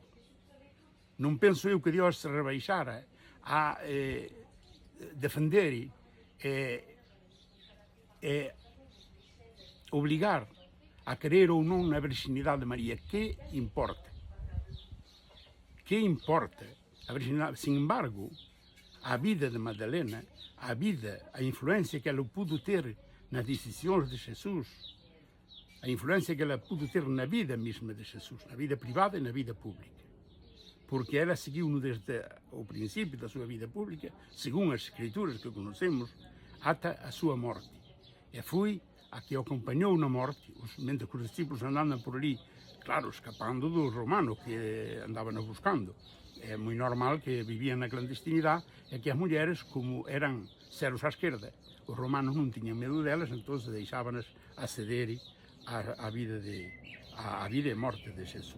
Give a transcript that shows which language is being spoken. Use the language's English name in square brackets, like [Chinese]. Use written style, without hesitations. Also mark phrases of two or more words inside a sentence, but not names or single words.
[Galician] Non penso eu que Dios se rebaixara a defender e obligar a querer ou non a virxinidade de María. Que importa? Que importa a virxinidade? Sin embargo, [Portuguese] a vida de Madalena, a influencia que ela pudo ter nas decisões de Jesus, a influencia que ela pudo ter na vida mesma de Jesus, na vida privada e na vida pública. Porque ela seguiu-no desde o princípio da sua vida pública, segundo as escrituras que conhecemos, até a sua morte. E foi a que o acompanhou na morte, mentre os discípulos andavam por ali, [Galician] claro, escapando dos romanos que andaban buscando. É moi normal que vivían na clandestinidade e que as mulleres, como eran ceros á esquerda, os romanos non tiñan medo delas, entón deixábanas acceder á vida e morte de Jesus.